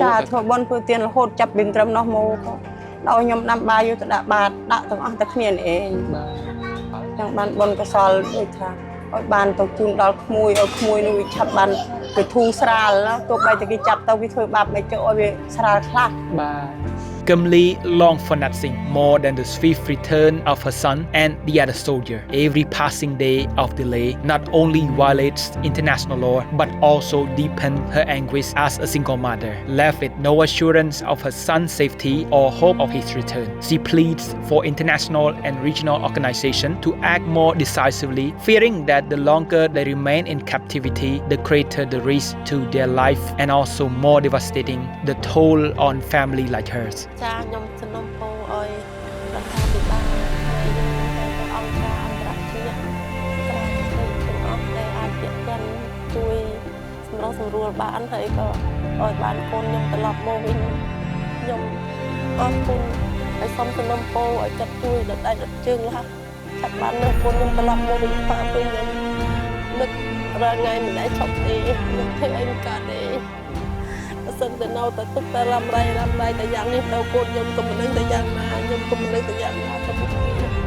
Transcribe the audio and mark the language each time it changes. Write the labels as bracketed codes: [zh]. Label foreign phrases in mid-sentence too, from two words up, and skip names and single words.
[km] ចាធ្វើបន់ធ្វើទៀនរហូតចាប់ពីត្រឹមនោះមកដល់ខ្ញុំដាំបាយយកទៅដាក់បាតដាក់ទាំងអស់តែគ្នានេះឯង បាទ ចឹងបានបនកសលដូចថាឲ្យបានទៅជូនដល់ក្មួយឲ្យក្មួយនោះវាឆាប់បានទៅធូរស្រាលទោះបីតែគេចាប់ទៅវាធ្វើបាបមិនចូលឲ្យវាស្រាលខ្លះ បាទ [en] Kamli longed for nothing more than the swift return of her son and the other soldier. Every passing day of delay not only violates international law but also deepens her anguish as a single mother, left with no assurance of her son's safety or hope of his return. She pleads for international and regional organizations to act more decisively, fearing that the longer they remain in captivity, the greater the risk to their life and also more devastating the toll on family like hers. [km] ចាខ្ញុំសំណូមពរឲ្យរដ្ឋាភិបាលហើយអង្គការអន្តរជាតិក្រៅពីទាំងអស់ដែលអាចពាក់ព័ន្ធជួយសម្រុះសម្រួ លបានហើយក៏ឲ្យបានកូនខ្ញុំត្រឡប់មកវិញខ្ញុំអរគុណហើយសូមសំណូមពរឲ្យគាត់ជួយដល់ដៃដល់ជើងខ្លះឆាប់បាននៅកូនខ្ញុំត្រឡប់មកវិញប៉ាពេលខ្ញុំនឹករងថ្ងៃមិនដែលឈប់ទេមិនធ្វើអីកើតទេ សិនតែនៅតែទុកតែរំរាយតែយ៉ាងនេះទៅកូនខ្ញុំក៏មិនដឹងតែយ៉ាងណាខ្ញុំក៏មិនដឹងតែយ៉ាងណាទៅមុខនេះ